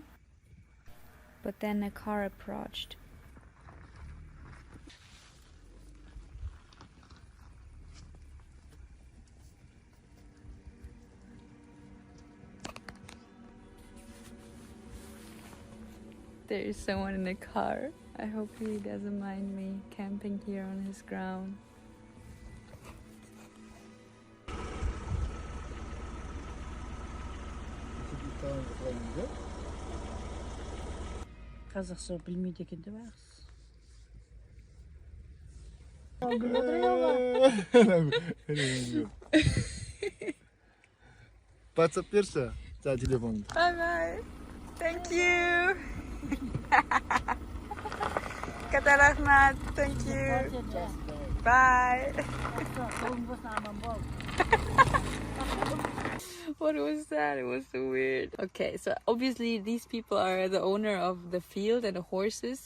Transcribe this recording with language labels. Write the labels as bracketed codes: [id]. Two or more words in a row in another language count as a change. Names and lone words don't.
[en] But then a car approached. There is someone in the car. I hope he doesn't mind me camping here on his ground. [kk] Қазақша білмейді екен деп ағыз. WhatsApp берші, телефонды. [en] Bye bye. Thank you. Kazakhstan, thank you. Bye. What was that? It was so weird. Okay, so obviously these people are the owner of the field and the horses.